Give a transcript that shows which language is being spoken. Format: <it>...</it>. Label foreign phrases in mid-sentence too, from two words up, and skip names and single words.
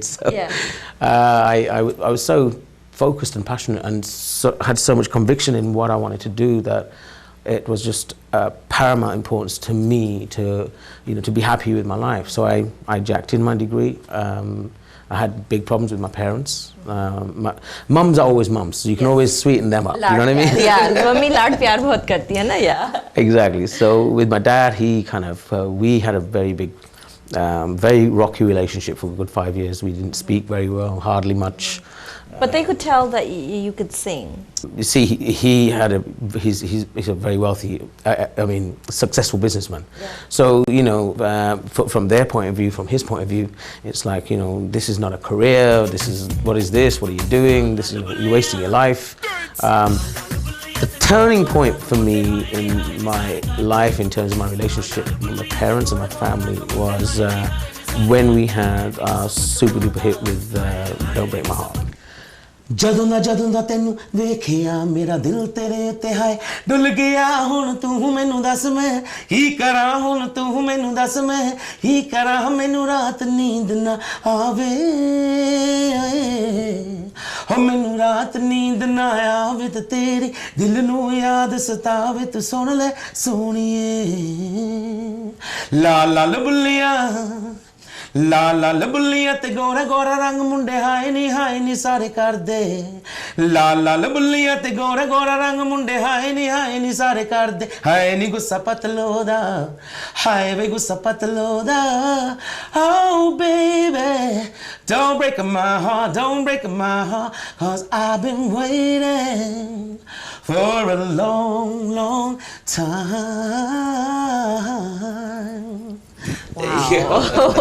<en>So, I was so focused and passionate, and had so much conviction in what I wanted to do that it was just paramount importance to me to, you know, to be happy with my life. So I jacked in my degree. I had big problems with my parents. Mums are always mums, so you can always sweeten them up. You know what I mean?</en> <hi>Yeah, ममी लाड प्यार बहुत करती है ना,</hi> <en>yeah. Exactly. So with my dad, he kind of we had a very big, very rocky relationship for a good 5 years. We didn't speak very well, hardly much. But they could tell that you could sing. You see, he's a very wealthy, I mean, successful businessman. Yeah. So, you know, from their point of view, from his point of view, it's like, you know, this is not a career. This is, what is this? What are you doing? This is, you're wasting your life. The turning point for me in my life, in terms of my relationship with my parents and my family, was when we had our super duper hit with Don't Break My Heart.</en> <pa>ਜਦੋਂ ਦਾ ਤੈਨੂੰ ਵੇਖਿਆ ਮੇਰਾ ਦਿਲ ਤੇਰੇ ਉੱਤੇ ਹਾਏ ਡੁੱਲ ਗਿਆ ਹੁਣ ਤੂੰ ਮੈਨੂੰ ਦੱਸ ਮੈਂ ਕੀ ਕਰਾਂ ਹੁਣ ਤੂੰ ਮੈਨੂੰ ਦੱਸ ਮੈਂ ਕੀ ਕਰਾਂ ਮੈਨੂੰ ਰਾਤ ਨੀਂਦ ਨਾ ਆਵੇ ਹੋ ਮੈਨੂੰ ਰਾਤ ਨੀਂਦ ਨਾ ਆਵੇ ਤੇ ਤੇਰੇ ਦਿਲ ਨੂੰ ਯਾਦ ਸਤਾਵੇ ਤੂੰ ਸੁਣ ਲੈ ਸੋਹਣੀਏ ਲਾਲ ਲਾਲ ਬੁੱਲੀਆਂ ਲਾਲ ਲਾਲ ਬੁੱਲੀਆਂ ਤੇ ਗੋਰਾ ਗੋਰਾ ਰੰਗ ਮੁੰਡੇ ਹਾਏ ਨੀ ਸਾਰੇ ਕਰਦੇ ਲਾਲ ਲਾਲ ਬੁੱਲੀਆਂ ਤੇ ਗੋਰਾ ਗੋਰਾ ਰੰਗ ਮੁੰਡੇ ਹਾਏ ਨੀ ਸਾਰੇ ਕਰਦੇ ਹਾਏ ਨੀ ਗੁੱਸਾ ਪਤਲੋ ਦਾ ਹਾਏ ਵੇ ਗੁੱਸਾ ਪਤਲੋ ਦਾ</pa> <en>oh baby don't break my heart cause I've been waiting for a long time. Wow.</en>